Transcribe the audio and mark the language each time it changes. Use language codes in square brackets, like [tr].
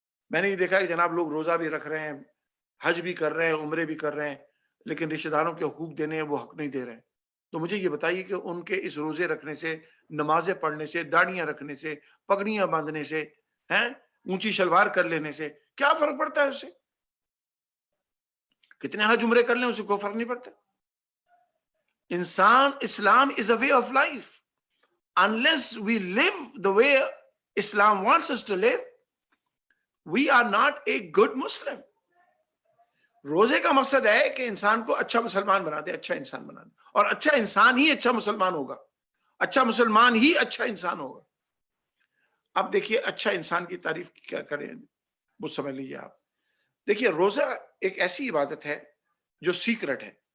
[ur] میں نے یہ دیکھا کہ جناب لوگ روزہ بھی رکھ رہے ہیں، حج بھی کر رہے ہیں، عمرے بھی کر رہے ہیں، لیکن رشتہ داروں کے حقوق دینے ہیں وہ حق نہیں دے رہے ہیں. تو مجھے یہ بتائیے کہ ان کے اس روزے رکھنے سے، نمازیں پڑھنے سے، داڑیاں رکھنے سے، پگڑیاں باندھنے سے، اونچی شلوار کر لینے سے کیا فرق پڑتا ہے؟ اس سے کتنے حج عمرے کر لیں اسے کوئی فرق نہیں پڑتا. [en] انسان اسلام is a way of life. Unless we live the way Islam wants us to live, we are not a good Muslim. [ur] روزے کا مقصد ہے کہ انسان کو اچھا مسلمان بنا دے، اچھا انسان بنا دے. اور اچھا انسان ہی اچھا مسلمان ہوگا، اچھا مسلمان ہی اچھا انسان ہوگا. اب دیکھیے اچھا انسان کی تعریف کیا کریں وہ سمجھ لیجیے آپ. دیکھیے روزہ ایک ایسی عبادت ہے جو سیکرٹ ہے.